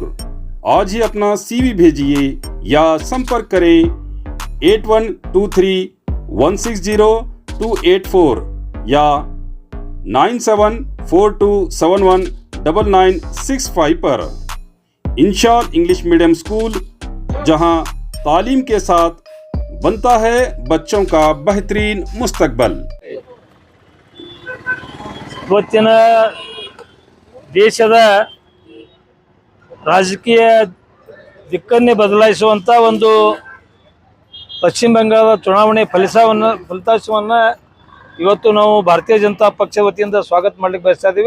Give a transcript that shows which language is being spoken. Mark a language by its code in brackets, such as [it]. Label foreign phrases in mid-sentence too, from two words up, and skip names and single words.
[hi] आज ही अपना CV भेजिए या संपर्क करें 8123160284 या 9742719965 पर। इंशाल इंग्लिश मीडियम स्कूल, जहां तालीम के साथ बनता है बच्चों का बेहतरीन मुस्तकबल। [kn] ಇವತ್ತಿನ ದೇಶದ ರಾಜಕೀಯ ದಿಕ್ಕನ್ನೇ ಬದಲಾಯಿಸುವಂಥ ಒಂದು ಪಶ್ಚಿಮ ಬಂಗಾಳದ ಚುನಾವಣೆ ಫಲಿತಾಂಶವನ್ನು ಇವತ್ತು ನಾವು ಭಾರತೀಯ ಜನತಾ ಪಕ್ಷ ವತಿಯಿಂದ ಸ್ವಾಗತ ಮಾಡಲಿಕ್ಕೆ ಬಯಸ್ತಾ ಇದ್ದೀವಿ.